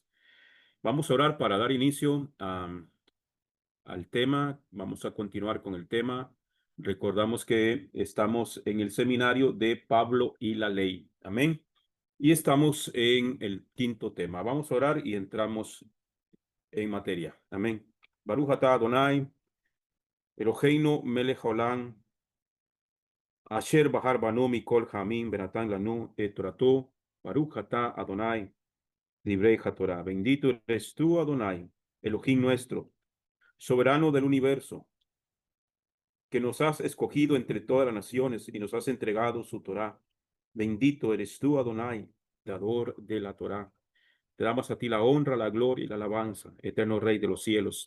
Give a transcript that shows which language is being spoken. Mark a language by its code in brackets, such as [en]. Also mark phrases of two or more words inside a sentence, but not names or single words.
[es] Vamos a orar para dar inicio al tema. Vamos a continuar con el tema. Recordamos que estamos en el seminario de Pablo y la ley. Amén. Y estamos en el quinto tema. Vamos a orar y entramos en materia. Amén. [he] ברוך אתה אדוני, אלוהינו מלך העולם, אשר בחר בנו מכל העמים ונתן לנו את תורתו, ברוך אתה אדוני, נותן התורה. [es] Bendito eres tú, Adonai, Elohim nuestro, soberano del universo, que nos has escogido entre todas las naciones y nos has entregado su Torah. Bendito eres tú, Adonai, dador de la Torah. Te damos a ti la honra, la gloria y la alabanza, eterno Rey de los cielos.